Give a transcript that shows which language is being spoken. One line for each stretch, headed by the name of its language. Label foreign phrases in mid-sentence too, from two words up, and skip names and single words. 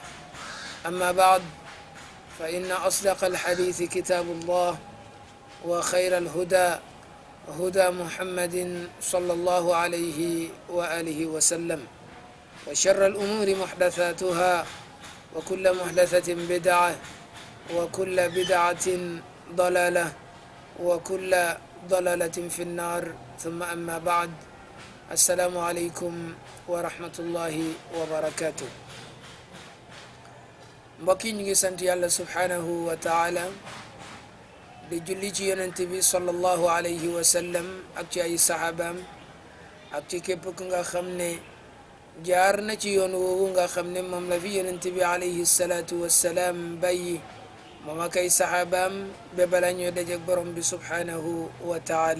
Arabic: أما بعد، فإن أصدق الحديث كتاب الله، وخير الهدى هدى محمد صلى الله عليه وآله وسلم، وشر الأمور محدثاتها، وكل محدثة بدعة، وكل بدعة ضلالة، وكل ضلالة في النار. ثم أما بعد، السلام عليكم ورحمة الله وبركاته.
Wolof: mbokk yi ñu ngi sant yàlla
Arabic: سبحانه وتعالى
Wolof: di julli ci yonent bi
Arabic: صلى الله عليه وسلم
Wolof: ak ci ay sahabaam ak ci képp ku nga xam ne jaar na ci yoon woowu nga xam ne moom la fi yonent bi
Arabic: عليه الصلاة والسلام
Wolof: bàyyi moom ak ay sahabaam ba bala ñoo dajeek borom bi
Arabic: سبحانه وتعالى.